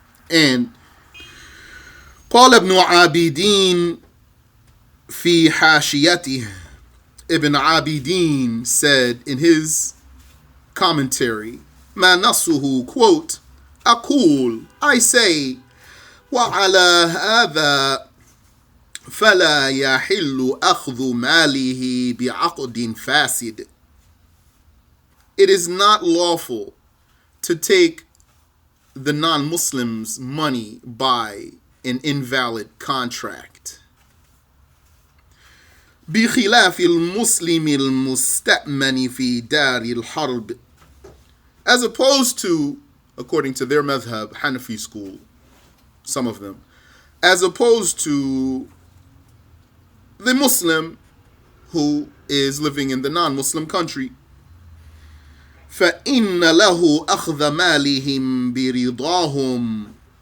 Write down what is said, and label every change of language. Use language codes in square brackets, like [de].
[en] And [ar] قال ابن عابدين في حاشيته, [en] Ibn Abidin said in his commentary, [ar] ما نصه, [en] quote, [ar] أقول, [en] I say, [ar] وعلى هذا فلا يحل أخذ ماله بعقد فاسد. [en] It is not lawful to take the non-Muslim's money by an invalid contract. [ar] بخلاف المسلم المستأمن في دار الحرب. [en] As opposed to, according to their madhab, Hanafi school, some of them, as opposed to the Muslim who is living in the non-Muslim country. [ar] فَإِنَّ لَهُ أَخْذَ مَالِهِمْ بِرِضَاهُمْ.